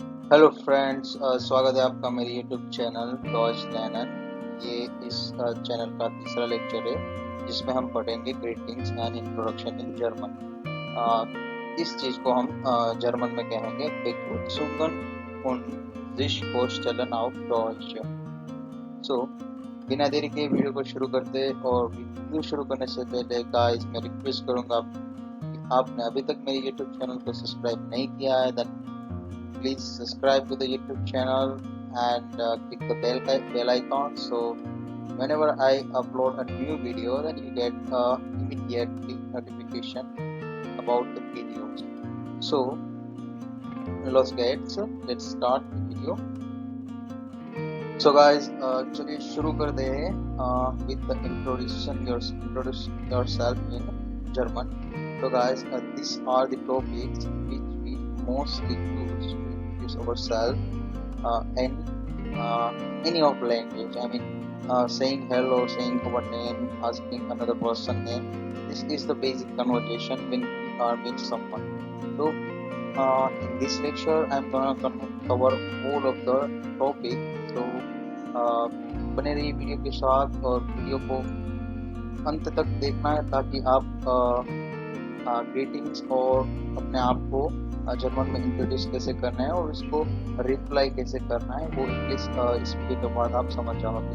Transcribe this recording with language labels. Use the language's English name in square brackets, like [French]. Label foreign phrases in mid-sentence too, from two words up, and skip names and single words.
[Hindi] हेलो फ्रेंड्स, स्वागत है आपका मेरे [English] YouTube channel [Hindi] डॉज लर्नर। ये इस चैनल का तीसरा लेक्चर है जिसमें हम पढ़ेंगे [English] greetings and introduction in German. [Hindi] इस चीज़ को हम जर्मन में कहेंगे [German] Begrüßungen und sich vorstellen auf Deutsch. [Hindi] सो बिना देरी के वीडियो को शुरू करते और वीडियो शुरू करने से पहले गाइस मैं रिक्वेस्ट करूँगा कि आपने अभी तक मेरे [English] YouTube channel [Hindi] को सब्सक्राइब नहीं किया है देन [English] please subscribe to the YouTube channel and click the bell icon, so whenever I upload a new video then you get immediately notification about the videos. So let's start the video. So guys, [Hindi] चलिए शुरू कर दे [English] with the introduce yourself in German. So guys, these are the topics which we mostly use to introduce ourselves in any of language. I mean, saying hello, saying our name, asking another person name. This is the basic conversation when we are with someone. So in this lecture, I'm gonna cover all of the topic. [Hindi] So बने रहिए वीडियो के साथ और वीडियो को अंत तक देखना है ताकि आप ग्रीटिंग्स और अपने आप को जर्मन में इंट्रोड्यूस कैसे करना है और इसको रिप्लाई कैसे करना है वो इंग्लिश इस वीडियो के बाद आप समझ जाओगे।